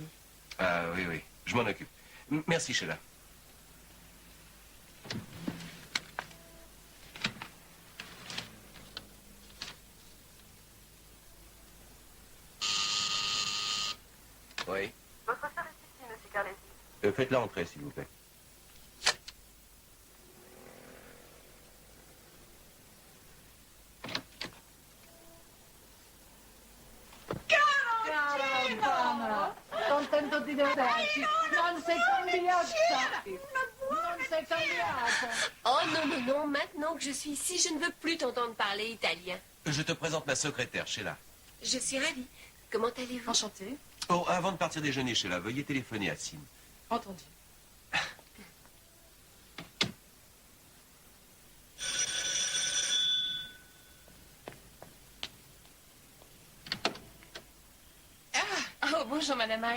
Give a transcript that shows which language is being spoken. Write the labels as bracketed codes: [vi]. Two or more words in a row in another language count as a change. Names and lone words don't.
[fr] Ah oui, je m'en occupe. Merci, Sheila. Oui. Votre sœur est ici, monsieur Carlesi. Faites-la entrer, s'il vous plaît. [it] Contento di vederti. Non sei cambiata. Non sei cambiata. [fr] Oh non, maintenant que je suis ici, je ne veux plus t'entendre parler italien. Je te présente ma secrétaire, Sheila. Je suis ravie. Comment allez-vous? Enchantée. Oh, avant de partir déjeuner, Sheila, veuillez téléphoner à Sim. Entendu. Oh, bonjour, Madame Hyde.